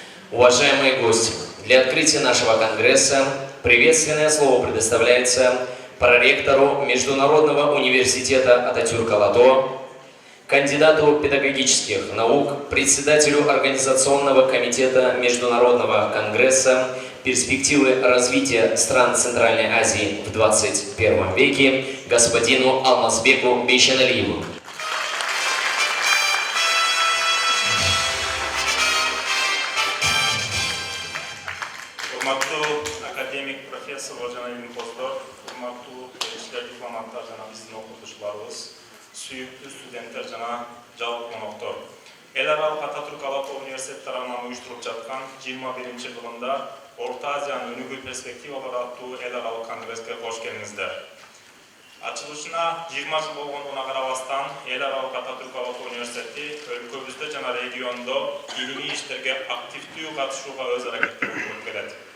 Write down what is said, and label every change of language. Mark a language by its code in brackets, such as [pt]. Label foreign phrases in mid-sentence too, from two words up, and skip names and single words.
[ru] Уважаемые гости, для открытия нашего конгресса приветственное слово предоставляется проректору Международного университета Ататюрк-Алато, кандидату педагогических наук, председателю Организационного комитета Международного конгресса «Перспективы развития стран Центральной Азии в 21 веке» господину Алмазбеку Бейшеналиеву. [ky] Урматтуу академик профессор Хожа Илим Поздор, урматтуу элчилер, дипломаттар жана биздин окутуучуларыбыз, sүйүктүү студенттер жана жалпы коноктор. Эл аралык Ататүрк-Алато университети тарабынан уюштурулуп жаткан 21-жылында Орто Азиянын өнүгүү перспективалары аттуу эл аралык конгресске кош келиңиздер. Ачылышына 20 жыл болгондугуна карабастан эл аралык Ататүрк-Алато университети өлкөбүздө жана региондо илимий иштерге активдүү катышууга өз аракеттерин кылып келет.